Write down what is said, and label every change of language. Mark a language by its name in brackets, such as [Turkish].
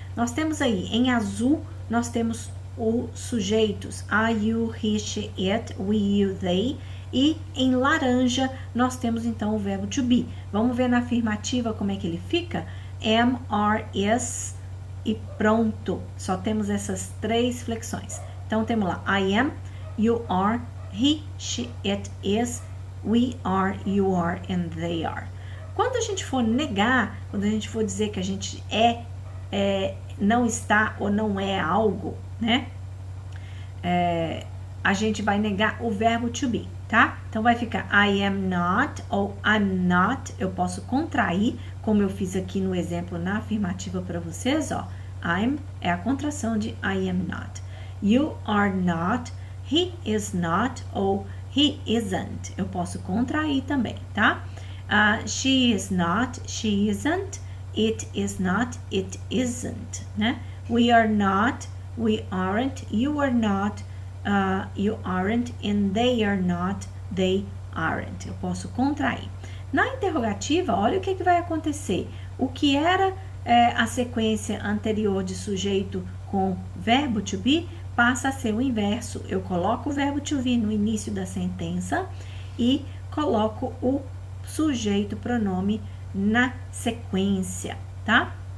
[Portuguese] Nós temos aí, em azul, nós temos os sujeitos [English] I, you, he, she, it, we, you, they, [Portuguese] e em laranja nós temos então o verbo to be. Vamos ver na afirmativa como é que ele fica? [English] Am, are, is [Portuguese] e pronto. Só temos essas três flexões. Então temos lá [English] I am, you are, he, she, it, is, we are, you are and they are. [Portuguese] Quando a gente for negar, quando a gente for dizer que a gente não está ou não é algo, né? A gente vai negar o verbo to be, tá? Então vai ficar [English] I am not [Portuguese] ou [English] I'm not. [Portuguese] Eu posso contrair, como eu fiz aqui no exemplo na afirmativa para vocês, ó. [English] I'm [Portuguese] é a contração de [English] I am not. You are not, he is not ou he isn't. [Portuguese] Eu posso contrair também, tá? [English] She is not, she isn't. It is not, it isn't, né? We are not, we aren't. You are not, you aren't. And they are not, they aren't. [Portuguese] Eu posso contrair. Na interrogativa, olha o que vai acontecer. O que era a sequência anterior de sujeito com verbo to be passa a ser o inverso. Eu coloco o verbo to be no início da sentença e coloco o sujeito pronome na sequência, tá?